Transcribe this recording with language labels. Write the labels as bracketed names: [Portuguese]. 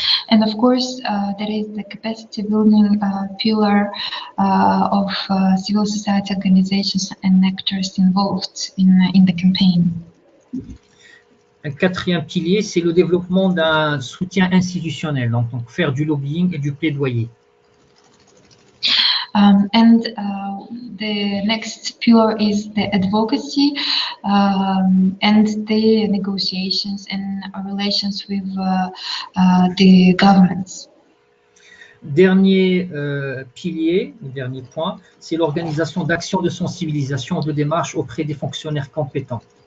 [English] And of course, there is the capacity building pillar of civil society organizations and actors involved in the campaign. [French] Un quatrième pilier, c'est le développement d'un soutien institutionnel, donc faire du lobbying et du plaidoyer. [English] And the next pillar is the advocacy and the negotiations and relations with the governments. [French] Dernier pilier, le dernier point, c'est l'organisation d'actions de sensibilisation de démarches auprès des fonctionnaires compétents.